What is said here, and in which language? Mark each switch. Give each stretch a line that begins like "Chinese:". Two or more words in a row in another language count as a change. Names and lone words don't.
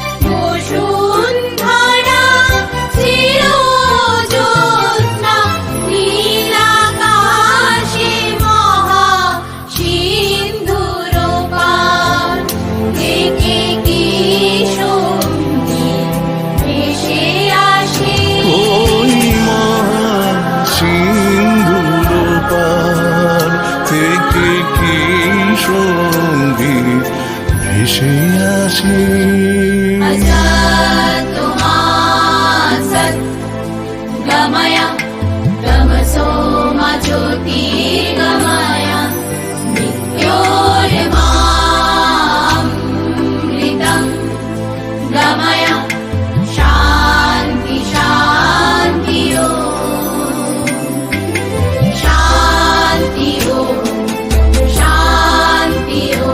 Bangla: বসুন্ধরা চির জ্যোৎস্না নীলাকাশে মহা সিন্ধুর পার থেকে কি সঙ্গীত ভেসে আসে ওই মহা সিন্ধুর পার থেকে কি সঙ্গীত ভেসে আসে
Sanskrit: असत् गमय तमसो मा ज्योतिर्गमय मृत्योर्मामृतं गमय शान्ति शान्ति शान्ति शान्ति